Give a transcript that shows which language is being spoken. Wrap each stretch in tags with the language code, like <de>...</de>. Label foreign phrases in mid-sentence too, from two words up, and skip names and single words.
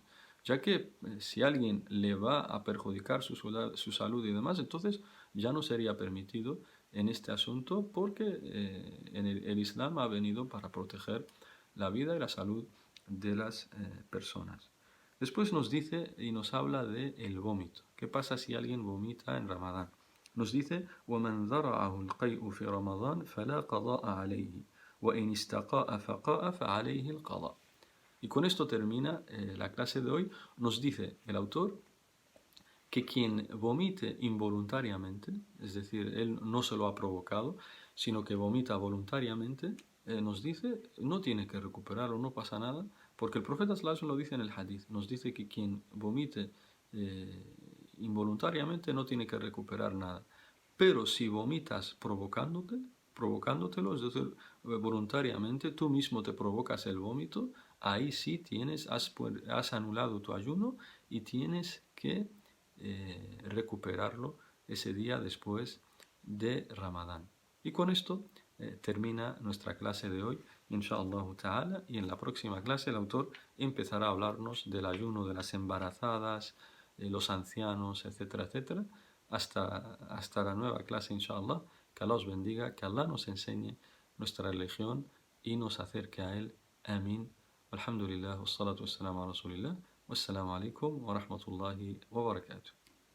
<es>Ya que si alguien le va a perjudicar su salud y demás, entonces ya no sería permitido en este asunto porque el Islam ha venido para proteger la vida y la salud de las personas. Después nos dice y nos habla del vómito. ¿Qué pasa si alguien vomita en Ramadán? Nos dice</es> <ar>وَمَنْ ذَرَعَهُ الْقَيْءُ فِي رَمَضَانَ فَلَا قَضَاءَ عَلَيْهِ وَإِنْ اسْتَقَاءَ فَقَاءَ فَعَلَيْهِ الْقَضَاء.</ar> <es>Y con esto termina la clase de hoy. Nos dice el autor que quien vomite involuntariamente, es decir, él no se lo ha provocado, sino que vomita voluntariamente, nos dice, no tiene que recuperarlo, no pasa nada, Porque el profeta</es> <ar>صلى الله عليه وسلم</ar> <es>lo dice en el hadith, nos dice que quien vomite involuntariamente no tiene que recuperar nada. Pero si vomitas provocándotelo, es decir, voluntariamente, tú mismo te provocas el vómito, ahí sí has anulado tu ayuno y tienes que recuperarlo ese día después de Ramadán. Y con esto termina nuestra clase de hoy,</es> <ar>إن شاء الله تعالى,</ar> <es>y en la próxima clase el autor empezará a hablarnos del ayuno de las embarazadas, los ancianos, etcétera, etcétera, hasta la nueva clase, inshallah. Que Allah os bendiga, que Allah nos enseñe nuestra religión y nos acerque a Él. Amén.</es> <ar>الحمد لله، والصلاة والسلام على رسول الله. والسلام عليكم ورحمة الله وبركاته.</ar>